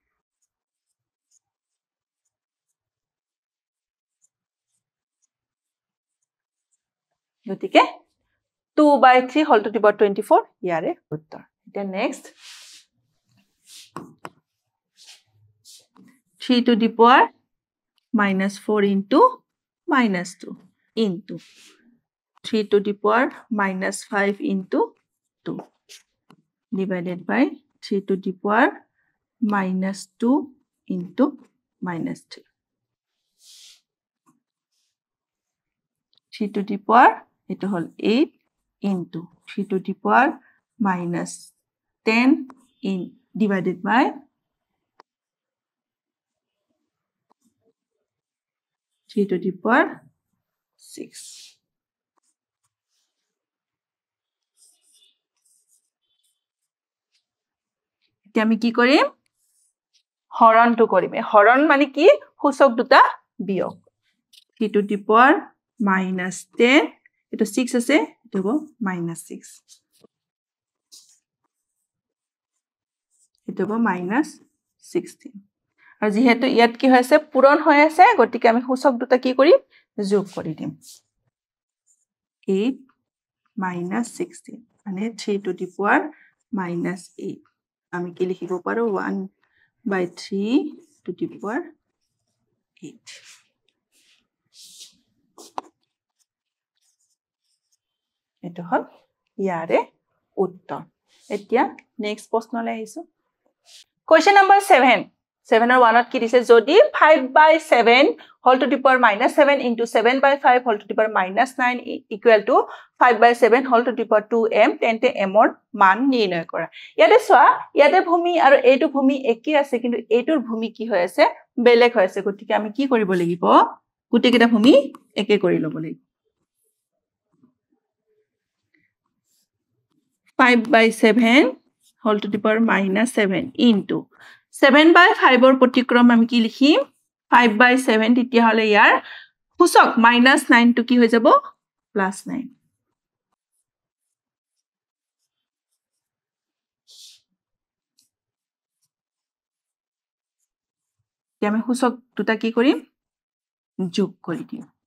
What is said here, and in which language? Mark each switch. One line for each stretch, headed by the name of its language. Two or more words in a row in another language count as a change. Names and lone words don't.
Assamese: গতিকে 2/3
English: whole to the power
Assamese: 24 ইয়াৰে উত্তৰ এতিয়া নেক্সট
English: 3 to the power -4 into -2 into 3 to the power -5 into 2 divided by 3 to the power -2 into -3 3 to the power it whole 8 into 3 to the power -10 in divided by
Assamese: 3
English: to the power
Assamese: 6 এতিয়া আমি কি কৰিম হৰণটো কৰিম হৰণ মানে কি সূচক দুটা বিয়োগ 3
English: to the power
Assamese: -10 এটো 6 আছে এটো হ'ব -6 এটো হ'ব -16 আৰু যেহেতু ইয়াত কি হৈছে পূৰণ হৈ আছে গতিকে আমি সূচক দুটা কি কৰিম যোগ কৰি দিম 8 minus 16 মানে 3
English: to the power minus
Assamese: 8 আমি কি লিখিব পাৰো 1/3
English: to the power
Assamese: 8 এটো হল ইয়াৰে উত্তৰ এতিয়া নেক্সট প্ৰশ্নলৈ আহিছো
English: question number
Assamese: 7 7 or 1 কি দিছে যদি 5/7
English: whole to the power -7 into 7/5 whole to the power -9 equal to 5/7 whole to the power 2m
Assamese: তেন্তে m ৰ মান নিৰ্ণয় কৰা ইয়াতে চোৱা ইয়াতে ভূমি আৰু এইটো ভূমি একেই আছে কিন্তু এইটোৰ ভূমি কি হৈ আছে বেলেগ হৈ আছে গতিকে আমি কি কৰিব লাগিব গুটেকেটা ভূমি একে কৰি ল'ব লাগিব 5/7
English: whole to the power -7 into
Assamese: 7/5 ৰ প্ৰতিক্ৰম আমি কি লিখিম 5/7 তেতিয়া হলে ইয়াৰ সূচক -9 টো কি হৈ যাব +9 এতিয়া আমি সূচক দুটা কি কৰিম যোগ কৰি দিম